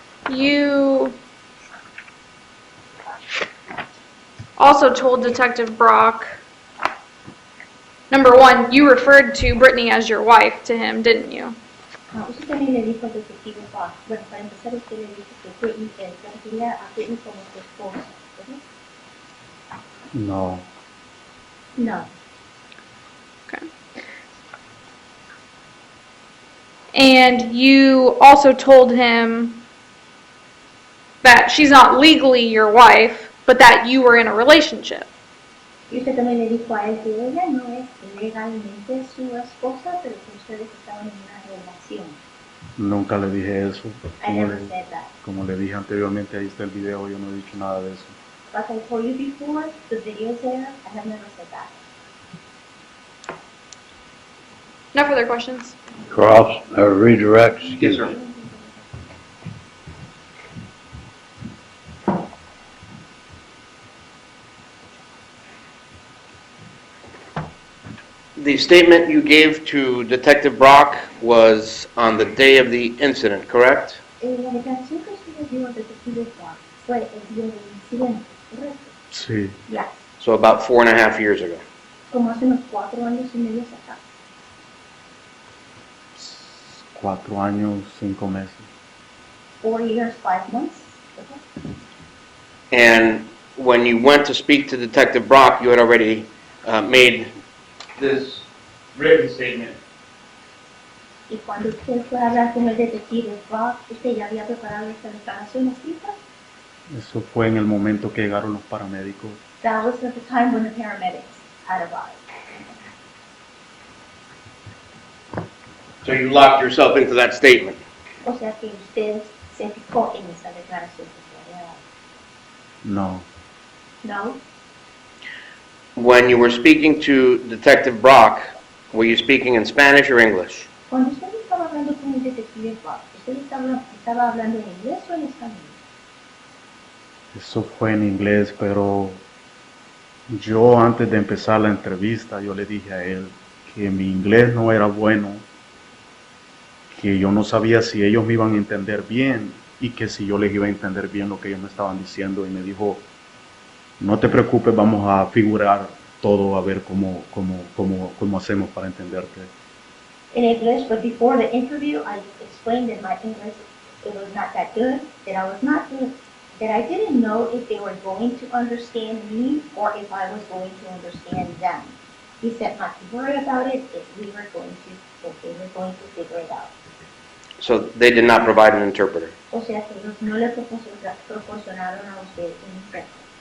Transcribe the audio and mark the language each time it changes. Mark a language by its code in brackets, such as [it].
[en] You also told Detective Brock, number one, you referred to Brittany as your wife to him, didn't you? [es] Usted también le dijo al detective Fox, bueno, para empezar usted le dijo que Britney, se refería a Britney como su esposa, ¿verdad? No. [en] No. Okay. And you also told him that she's not legally your wife, but that you were in a relationship. [es] Y usted también le dijo a él que ella no es legalmente su esposa, pero que ustedes estaban en una relación. Nunca le dije eso. [en] I never said that. [es] Como le dije anteriormente, ahí está el video, yo no he dicho nada de eso. [en] Like I told you before, the video's there, I have never said that. No further questions? Cross, or redirect, excuse me. The statement you gave to Detective Brock was on the day of the incident, correct? [es] La declaración que usted dio al detective Fox fue el día del incidente, ¿correcto? Sí. [en] Yes. So about 4.5 years ago. [es] Como hace unos 4 años y medio acá. 4 años, 5 meses. [en] 4 years, 5 months. Okay. And when you went to speak to Detective Brock, you had already made this written statement. [es] Y cuando usted fue a hablar con el detective Fox, usted ya había preparado esta declaración escrita. Eso fue en el momento que llegaron los paramédicos. [en] That was at the time when the paramedics had arrived. So you locked yourself into that statement. [es] O sea que usted se fijó en esa declaración que usted había dado. No. [en] No? When you were speaking to Detective Brock, were you speaking in Spanish or English? [es] Cuando usted estaba hablando con el detective Fox, ¿usted estaba hablando en inglés o en español? Eso fue en inglés, pero yo antes de empezar la entrevista, yo le dije a él que mi inglés no era bueno, que yo no sabía si ellos me iban a entender bien y que si yo les iba a entender bien lo que ellos me estaban diciendo, y me dijo, no te preocupes, vamos a figurar todo a ver cómo hacemos para entenderte. [en] In English, but before the interview, I explained that my English, it was not that good, that I was not good, that I didn't know if they were going to understand me or if I was going to understand them. He said not to worry about it, if they were going to figure it out. So they did not provide an interpreter. [es] O sea que ellos no le proporcionaron a usted un intérprete.